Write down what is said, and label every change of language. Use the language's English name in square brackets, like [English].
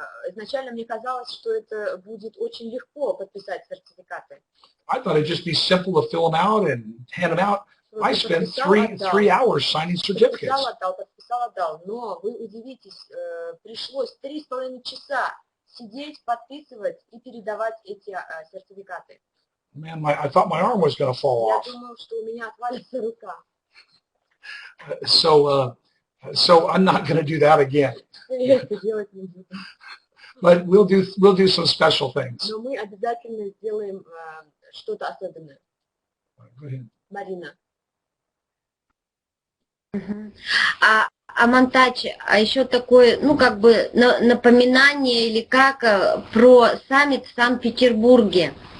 [Russian] Изначально мне казалось, что это будет очень легко подписать сертификаты. [English] I thought it'd just be simple to fill them out and hand them out. I spent three hours signing certificates. [Russian] Подписал, отдал. Но вы удивитесь, пришлось 3,5 часа сидеть, подписывать и передавать эти сертификаты. [English] Man, I thought my arm was going to fall [Russian] Я [English] off. [Russian] думал, что у меня отвалится рука. [English] So I'm not going to do that again. [Russian] Это делать не буду. [English] But we'll do some special things. [Russian] Но мы обязательно сделаем что-то особенное. [English] Go ahead. [Russian] Марина. Монтач, а еще такое, ну, как бы напоминание или как про саммит в Санкт-Петербурге.